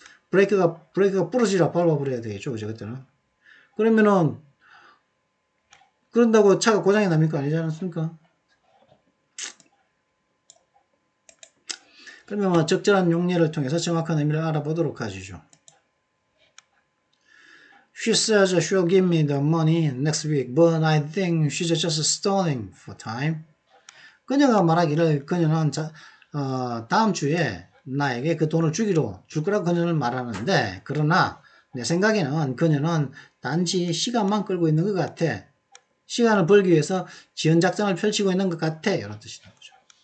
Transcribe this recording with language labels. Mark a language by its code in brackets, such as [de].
[ko] 브레이크가 부러지라 밟아버려야 되겠죠. 그죠? 그때는. 그러면은, 그런다고 차가 고장이 납니까? 아니지 않습니까? 그러면 뭐 적절한 용례를 통해서 정확한 의미를 알아보도록 하시죠. [en] She says she'll give me the money next week, but I think she's just stalling for time. [ko] 그녀가 말하기를 그녀는 다음 주에 나에게 그 돈을 줄 거라고 그녀는 말하는데 그러나 내 생각에는 그녀는 단지 시간만 끌고 있는 것 같아. 시간을 벌기 위해서 지연작전을 펼치고 있는 것 같아. 이런 뜻이라는 거죠.